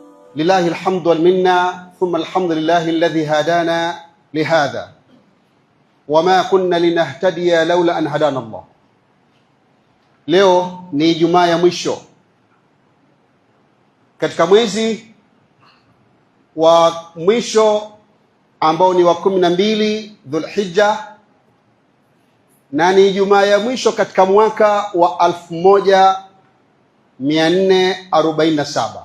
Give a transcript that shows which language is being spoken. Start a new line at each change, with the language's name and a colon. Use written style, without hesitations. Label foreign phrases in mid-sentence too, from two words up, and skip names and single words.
Arabic: لله الحمد والمنة، ثم الحمد لله الذي هدانا لهذا وما كنا لنهتدي لولا أن هدانا الله.
Swahili: Leo ni Ijumaa ya mwisho katika mwezi wa mwisho ambao ni wa 12 Dhulhijja, na ni Ijumaa ya mwisho katika mwaka wa 1447.